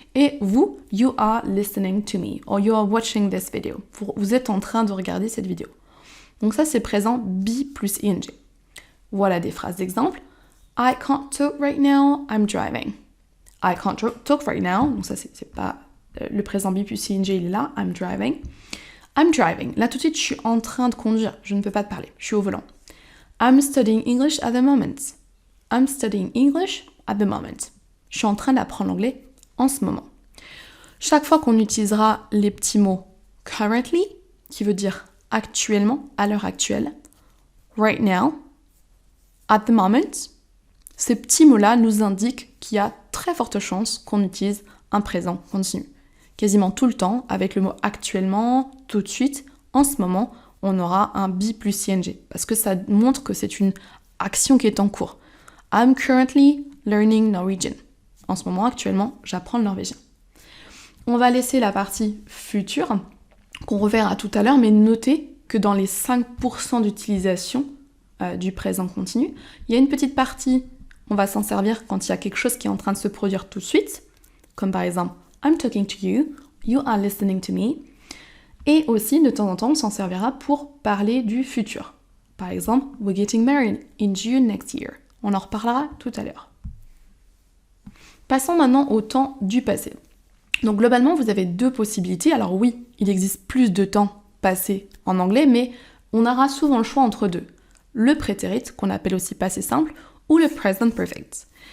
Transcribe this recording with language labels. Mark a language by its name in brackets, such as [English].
[French] Et vous, [English] you are listening to me. Or you are watching this video. [French] Vous êtes en train de regarder cette vidéo. Donc ça, c'est présent be plus ing. Voilà des phrases d'exemple. [English] I can't talk right now, I'm driving. I can't talk right now. [French] Donc ça, c'est pas... le présent be plus ing, il est là. [English] I'm driving. I'm driving. [French] Là, tout de suite, je suis en train de conduire. Je ne peux pas te parler. Je suis au volant. [English] I'm studying English at the moment. I'm studying English at the moment. [French] Je suis en train d'apprendre l'anglais en ce moment. Chaque fois qu'on utilisera les petits mots currently, qui veut dire actuellement, à l'heure actuelle, right now, at the moment, ces petits mots-là nous indiquent qu'il y a très forte chance qu'on utilise un présent continu. Quasiment tout le temps, avec le mot actuellement, tout de suite, en ce moment, on aura un be plus ing, parce que ça montre que c'est une action qui est en cours. [English] I'm currently learning Norwegian. [French] En ce moment, actuellement, j'apprends le norvégien. On va laisser la partie future, qu'on reverra tout à l'heure, mais notez que dans les 5% d'utilisation du présent continu, il y a une petite partie, on va s'en servir quand il y a quelque chose qui est en train de se produire tout de suite, comme par exemple [English] I'm talking to you, you are listening to me, [French] et aussi de temps en temps on s'en servira pour parler du futur. Par exemple, [English] we're getting married in June next year. [French] On en reparlera tout à l'heure. Passons maintenant au temps du passé. Donc globalement, vous avez deux possibilités. Alors oui, il existe plus de temps passé en anglais, mais on aura souvent le choix entre deux. Le prétérit, qu'on appelle aussi passé simple, ou le present perfect.